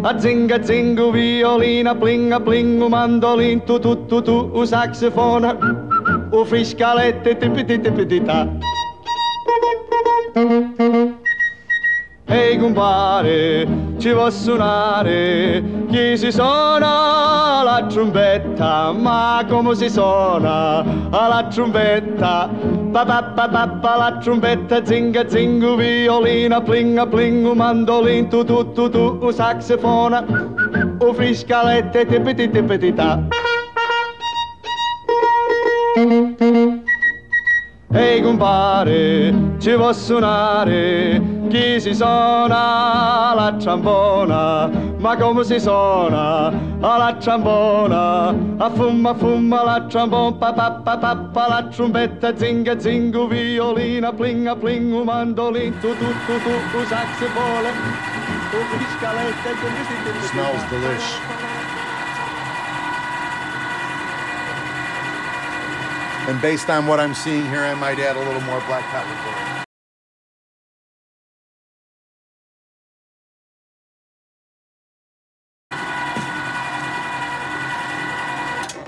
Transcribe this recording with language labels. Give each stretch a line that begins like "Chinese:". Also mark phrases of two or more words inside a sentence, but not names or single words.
Italian: A zinga un violino, a pling un mandolino, tu un saxofona, un friscaletto e tipiti tipiti ta. Ehi compare, ci vuoi suonare? chi si suona la trombetta, ma come si suona la trombetta? Pa pa pa pa pa la trombetta, zinga zingu, violina, plinga plingu, mandolin, tu tu tu tu, saxofona, friscalette, tippiti tippiti ta. Ehi compare, ci può suonare, chi si suona la trombona, ma come si suona la trombona? A fumma la trombona, pa pa pa pa pa la trombetta, zinga zingu, violina, plinga plingu, mandolin, tu tu tu tu, saxofone, friscalette.
English: Smells delish. And based on what I'm seeing here, I might add a little more black pepper to it.